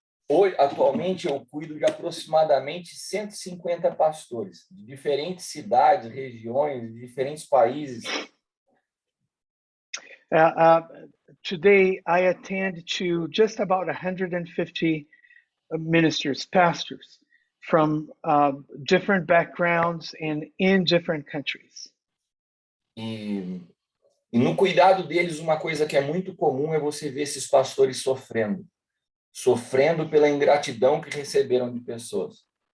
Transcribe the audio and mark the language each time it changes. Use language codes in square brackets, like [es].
[pt] Hoje, atualmente, eu cuido de aproximadamente 150 pastores, de diferentes cidades, regiões, de diferentes países. [en] Today, I attend to just about 150 ministers, pastors from different backgrounds and in different countries. [pt] E no cuidado deles, uma coisa que é muito comum é você ver esses pastores sofrendo pela ingratidão que receberam de pessoas.